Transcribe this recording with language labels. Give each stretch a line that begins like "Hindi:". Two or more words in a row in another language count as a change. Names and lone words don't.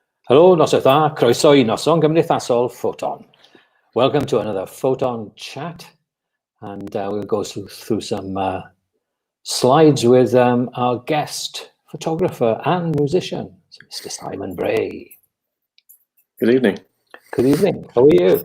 Welsh: Helo, nos ydda, croeso I noson gymdeithasol Ffoton.
English: Welcome to another Ffoton chat, and we'll go through some slides with our guest photographer and musician, Mr. Simon Bray. Good evening. Good evening. How are you?